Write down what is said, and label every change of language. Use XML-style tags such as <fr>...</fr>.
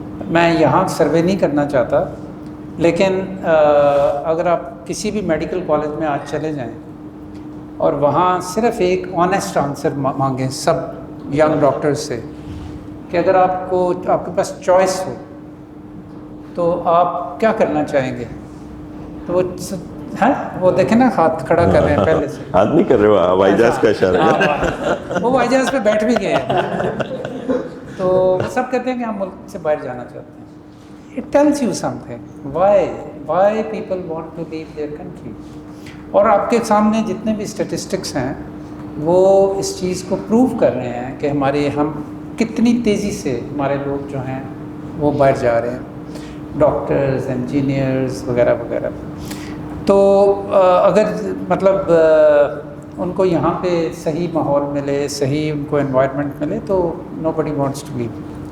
<ur>میں یہاں سروے نہیں کرنا چاہتا، لیکن اگر آپ کسی بھی میڈیکل کالج میں آج چلے جائیں اور وہاں صرف ایک آنیسٹ آنسر مانگیں سب ینگ ڈاکٹرز سے کہ اگر آپ کے پاس چوائس ہو تو آپ کیا کرنا چاہیں گے، تو وہ دیکھیں نا ہاتھ کھڑا کر رہے ہیں پہلے سے، ہاتھ نہیں کر رہے ہو، ہوائی جہاز کا اشارہ ہے، وہ ہوائی جہاز پہ بیٹھ بھی گئے ہیں، تو وہ سب کہتے ہیں کہ ہم ملک سے باہر جانا چاہتے ہیں۔</ur> <en>It tells you something. Why people want to leave their country.</en> <ur>اور آپ کے سامنے جتنے بھی اسٹیٹسٹکس ہیں وہ اس چیز کو پروو کر رہے ہیں کہ ہم کتنی تیزی سے ہمارے لوگ جو ہیں وہ باہر جا رہے ہیں، ڈاکٹرز، انجینئرز وغیرہ وغیرہ۔ تو اگر مطلب ان کو یہاں پہ صحیح ماحول ملے، صحیح ان کو انوائرمنٹ ملے، تو</ur> <en>nobody wants to leave.</en>